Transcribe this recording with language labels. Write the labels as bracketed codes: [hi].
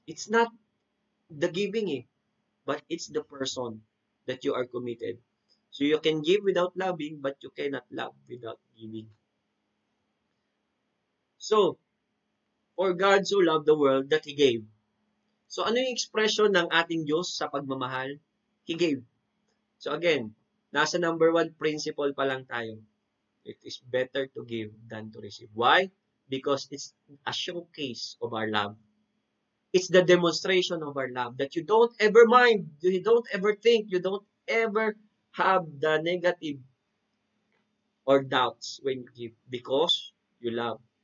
[en] It's not the giving but it's the person that you are committed. So you can give without loving, but you cannot love without giving. So, for God so loved the world that He gave. [tl] So ano yung expression ng ating Diyos sa pagmamahal? [en] He gave. So again, [tl] nasa number 1 principle pa lang tayo. [en] It is better to give than to receive. Why? Because it's a showcase of our love. It's the demonstration of our love that you don't ever mind, you don't ever think, you don't ever have the negative or doubts when you give because you love.